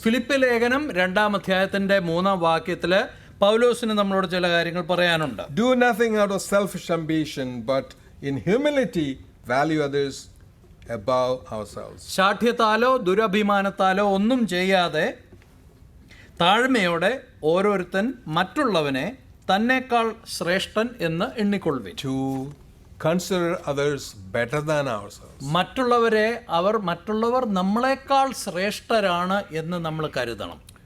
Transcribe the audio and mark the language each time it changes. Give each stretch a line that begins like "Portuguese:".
Malayalam: Philippi ലേഖനം 2-ാം അധ്യായത്തിന്റെ 3-ാം വാക്യത്തിൽ പൗലോസിന് നമ്മളോട് ചില കാര്യങ്ങൾ പറയാനുണ്ട്.
English: Do nothing out of selfish ambition, but in humility value others above ourselves.
Malayalam: ശാഠ്യത്താലോ ദുരഭിമാനത്താലോ ഒന്നും ചെയ്യാതെ താഴ്മയോടെ ഓരോരുത്തൻ മറ്റുള്ളവനെ തന്നെക്കാൾ ശ്രേഷ്ഠൻ എന്ന് എണ്ണിക്കൊള്ളുവിൻ.
English: To consider others better than ourselves.
Malayalam: മറ്റുള്ളവർ നമ്മളെക്കാൾ ശ്രേഷ്ഠരാണ് എന്ന് നമ്മൾ കരുതണം.